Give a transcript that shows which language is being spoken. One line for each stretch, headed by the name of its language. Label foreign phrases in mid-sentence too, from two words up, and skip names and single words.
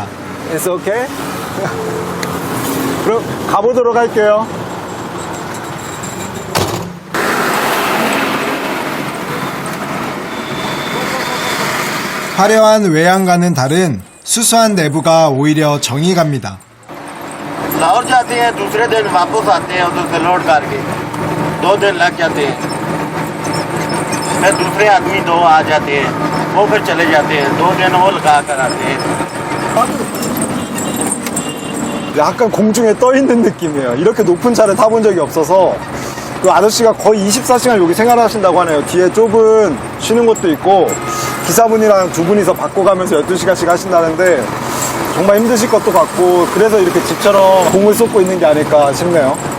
English: It's okay?
Korean: 그럼 가보도록 할게요. 화려한 외양과는 다른 수수한 내부가 오히려 정이 갑니다.
Urdu: لاہور جاتے ہیں دوسرے دن واپس آتے ہیں اُدھر سے لوڈ کرکے 2 دن لگ جاتے ہیں پھر دوسرے آدمی 2 آ جاتے ہیں وہ پھر چلے جاتے ہیں 2 دن وہ لگا کر آتے ہیں
Korean: 약간 공중에 떠 있는 느낌이에요. 이렇게 높은 차를 타본 적이 없어서 그 아저씨가 거의 24시간 여기 생활하신다고 하네요. 뒤에 좁은 쉬는 곳도 있고 기사분이랑 2분이서 바꿔가면서 12시간씩 하신다는데 정말 힘드실 것도 같고 그래서 이렇게 집처럼 공을 쏟고 있는 게 아닐까 싶네요.